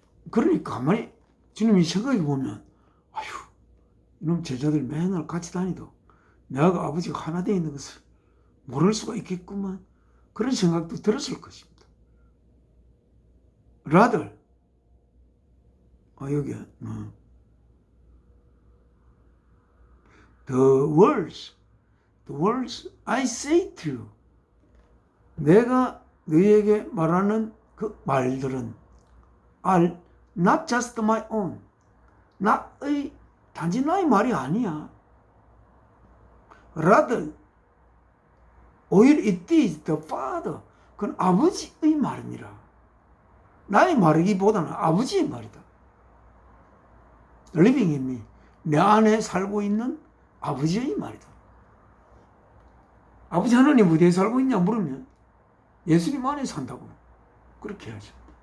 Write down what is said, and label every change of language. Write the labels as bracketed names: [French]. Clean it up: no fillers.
[Korean] 그러니까 가만히 주님이 생각해 보면, 아휴, 이놈 제자들 맨날 같이 다니도 내가 아버지가 하나 되어 있는 것을 모를 수가 있겠구만. 그런 생각도 들었을 것입니다. [English] Rather, 여기, the words I say to you. [Korean] 내가 너희에게 말하는 그 말들은 [English] are not just my own. [Korean] 단지 나의 말이 아니야. [English] Rather, 오히려 it is the Father. [Korean] 그건 아버지의 말이니라. 나의 말이기보다는 아버지의 말이다. [English] Living in me. [Korean] 내 안에 살고 있는 아버지의 말이다. 아버지 하나님 어디에 살고 있냐 물으면 예수님 안에 산다고 그렇게 해야죠.